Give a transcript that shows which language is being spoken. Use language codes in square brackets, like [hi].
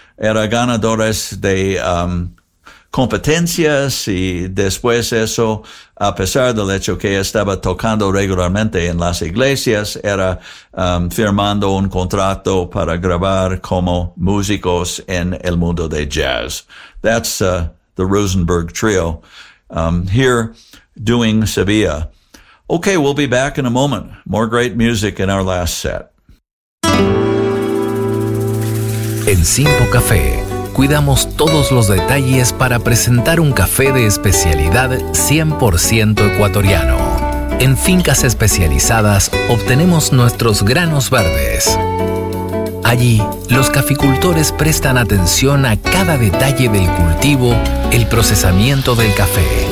[es] Era ganadores de competencias, y después eso, a pesar del hecho que estaba tocando regularmente en las iglesias, era firmando un contrato para grabar como músicos en el mundo de jazz. [en] That's the Rosenberg Trio, here doing Sevilla. Okay, we'll be back in a moment. More great music in our last set. [es] En Simpo Café, cuidamos todos los detalles para presentar un café de especialidad 100% ecuatoriano. En fincas especializadas obtenemos nuestros granos verdes. Allí, los caficultores prestan atención a cada detalle del cultivo, el procesamiento del café.